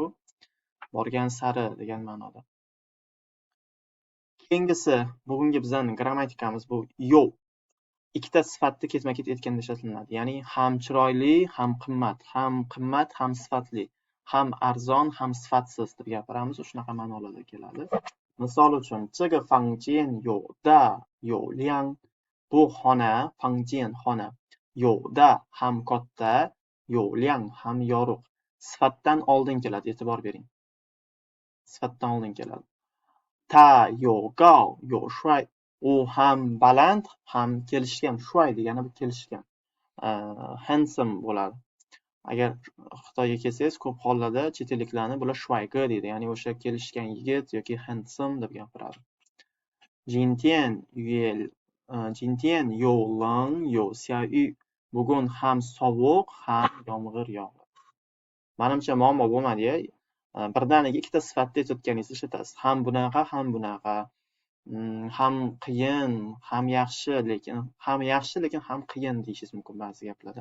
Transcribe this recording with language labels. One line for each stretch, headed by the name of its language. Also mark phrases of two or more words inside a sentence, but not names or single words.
Uzbek: Borgan sari degan ma'noda. Keyingisi, bugungi bizning grammatikamiz bu yo. Ikkita sifatni ketma-ket aytganda ishlatiladi. Ya'ni ham chiroyli, ham qimmat, ham sifatli, ham arzon, ham sifatsiz deb gapiramiz. Shunaqa ma'nolarda keladi. Misol uchun,
Chinese: 这个房间有大有亮
Uzbek: bu xona, fangjian xona, 有大 ham katta, 有亮 ham yorug'. Sifatdan oldin keladi, e'tibor bering. Sifatdan oldin keladi. Ta
Chinese: 有高有帅
Uzbek: u ham baland, ham kelishgan. Shuay degani bu kelishgan. Handsome bo'ladi. Agar Xitoyga kelsangiz, ko'p hollarda chet elliklarni bular shuayge deydi. Ya'ni o'sha kelishgan yigit yoki handsome deb gapiradi.
Chinese: 今天有冷有下雨
Uzbek: bugun ham sovuq, ham yomg'ir yog'di. Menimcha muammo bo'lmadi-ya. Birdaniga ikkita sifatni aytayotganingizni ishlatasiz. Ham bunaqa, ham bunaqa. Ham qiyin, ham yaxshi, lekin ham qiyin deyishingiz mumkin ba'zi gaplarda.